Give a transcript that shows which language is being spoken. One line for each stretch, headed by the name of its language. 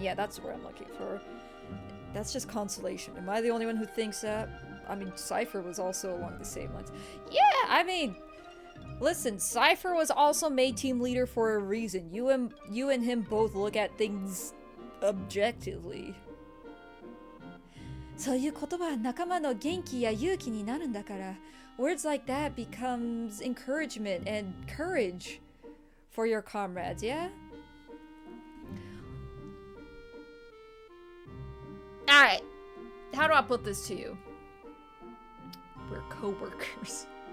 English: Yeah, that's where I'm looking for. That's just consolation. Am I the only one who thinks that? I mean, Cypher was also along the same lines. Yeah, I mean... Listen, Cypher was also made team leader for a reason. You and him both look at things objectively.
Japanese: そういう言葉は仲間の元気や勇気になるんだから。
English: Words like that becomes encouragement and courage for your comrades, yeah? Alright. How do I put this to you? We're co-workers.